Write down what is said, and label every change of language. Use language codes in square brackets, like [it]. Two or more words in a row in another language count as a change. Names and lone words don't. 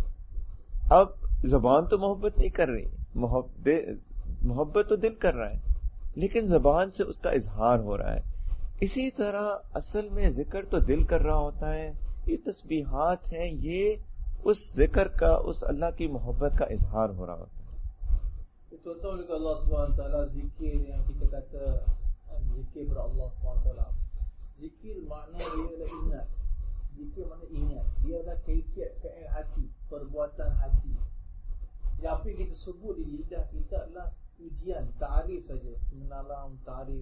[hi] अब जुबान तो मोहब्बत नहीं कर रही, मोहब्बत तो दिल कर रहा है, लेकिन जुबान से उसका इजहार हो रहा है। इसी तरह असल में जिक्र तो दिल कर रहा होता है। ये तस्बीहात है, ये उस जिक्र का, उस अल्लाह की मोहब्बत का इजहार हो रहा होता है। [ms] Contoh juga Allah SWT zikir yang kita kata zikir kepada Allah SWT. Zikir makna dia adalah ingat. Zikir makna ingat. Dia adalah kaifiat fi'il hati, perbuatan hati. Jadi apa yang kita sebut di lidah kita adalah ujian, ta'rif saja, mengenal ta'rif.